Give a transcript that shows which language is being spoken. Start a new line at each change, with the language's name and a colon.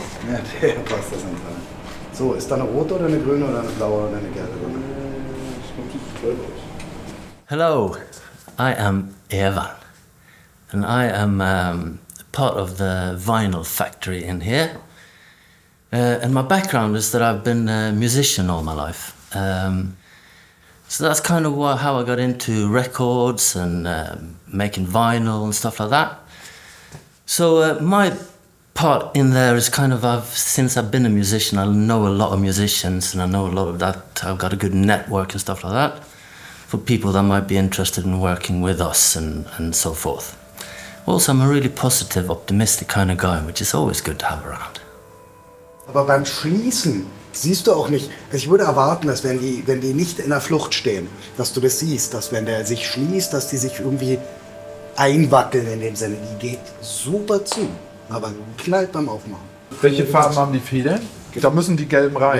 German: Ja, der passt das nicht rein. So, ist da eine rote oder eine grüne oder eine blaue oder eine gelbe drin?
English: Hello, I am Evan, and I am part of the vinyl factory in here. And my background is that I've been a musician all my life. So that's kind of how I got into records and making vinyl and stuff like that. So my part in there is kind of since I've been a musician, I know a lot of musicians and I know a lot of that. I've got a good network and stuff like that for people that might be interested in working with us and so forth. Also, I'm a really positive, optimistic kind of guy, which is always good to have around.
German: Aber beim Schließen siehst du auch nicht. Ich würde erwarten, dass wenn die nicht in der Flucht stehen, dass du das siehst, dass wenn der sich schließt, dass die sich irgendwie einwackeln in dem Sinne. Die geht super zu, aber knallt beim Aufmachen. Welche Farben haben die Federn? Da müssen die gelben rein.